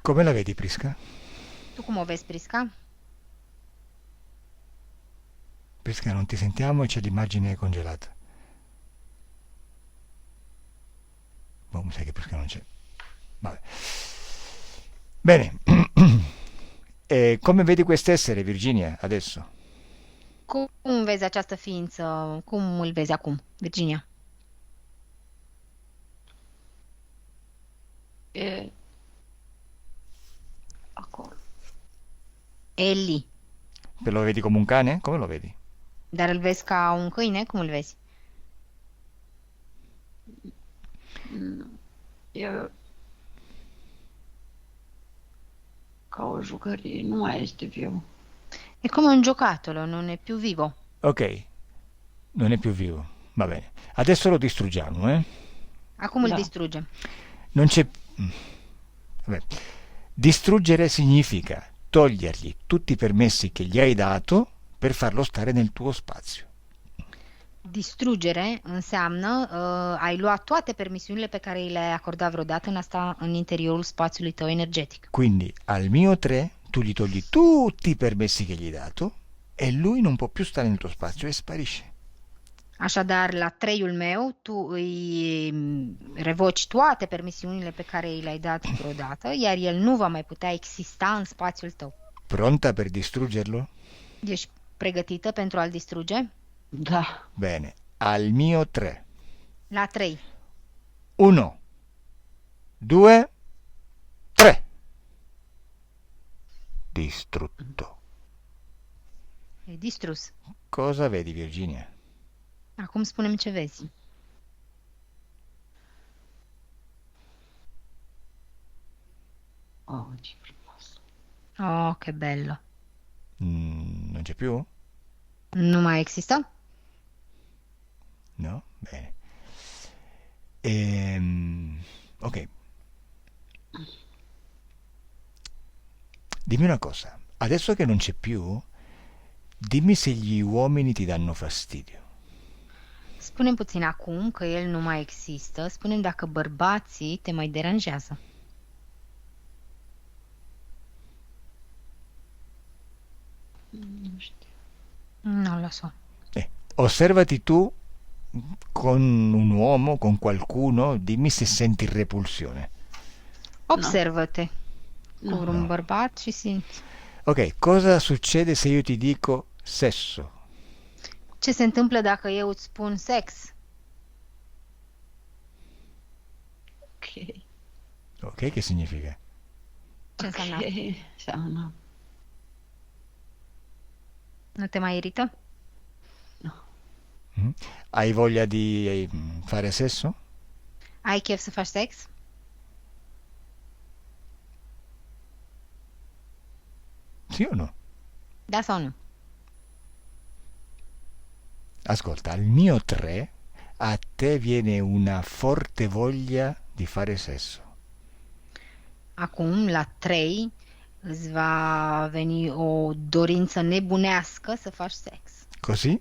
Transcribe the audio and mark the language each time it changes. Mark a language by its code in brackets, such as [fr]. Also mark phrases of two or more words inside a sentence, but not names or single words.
[it] Come la vedi, Prisca? [ro] Tu cum o vezi, Prisca? [it] Prisca, non ti sentiamo e c'è l'immagine congelata. Boh, mi sa che Prisca non c'è. Vabbè. Bene. E come vedi quest'essere, Virginia, adesso? [ro] Cum vezi această ființă? Cum îl vezi acum, Virginia? E acolo. [it] E lì. Te lo vedi come un cane? Come lo vedi? [ro] Dar îl vezi ca un câine? Cum îl vezi? Nu. E ca o jucărie, nu mai este viu. [it] È come un giocattolo, non è più vivo. Ok, non è più vivo. Va bene. Adesso lo distruggiamo, eh? [ro] Acum îl Da. distrugem. [it] Non c'è... Vabbè. Distruggere significa togliergli tutti i permessi che gli hai dato per farlo stare nel tuo spazio. [ro] Distrugere înseamnă ai luat toate permisiunile pe care i le-ai acordat vreodată în interiorul spațiului tău energetic. [it] Quindi al mio 3 tu gli togli tutti i permessi che gli hai dato e lui non può più stare nel tuo spazio e sparisce. [ro] Așadar, la 3-ul meu, tu îi revoci toate permisiunile pe care i le-ai dat vreodată, iar el nu va mai putea exista în spațiul tău. [it] Pronta per distruggerlo? [ro] Ești pregătită pentru a-l distruge? Da. [it] Bene, al mio 3. [ro] La 3. [it] 1, 2, 3. Distrutto. [ro] E distrus. [it] Cosa vedi, Virginia? [ro] Acum spune-mi ce vezi. Oh, ce frumos. [it] Oh, che bello. Non c'è più? [ro] Nu mai există? [it] No? Bene. Ok. Dimmi una cosa. Adesso che non c'è più, dimmi se gli uomini ti danno fastidio. [ro] Spune-mi puțin acum că el nu mai există. Spune-mi dacă bărbații te mai deranjează. Nu știu. [it] Non lo so. Osservati tu con un uomo, con qualcuno, dimmi se senti repulsione. [ro] Observă-te cu Nu. vreun bărbat și simți. [it] Ok, cosa succede se io ti dico sesso? [ro] Ce se întâmplă dacă eu îți spun sex? Ok. [it] Ok, che significa? [ro] Ce înseamnă? Ok. Înseamnă. Nu te mai irită? Mm? [it] Hai voglia di fare sesso? [ro] Ai chef să faci sex? [it] Sì o no? [ro] Da sau nu? [it] Ascolta, al mio 3 a te viene una forte voglia di fare sesso. [ro] Acum, la 3, îți va veni o dorință nebunească să faci sex.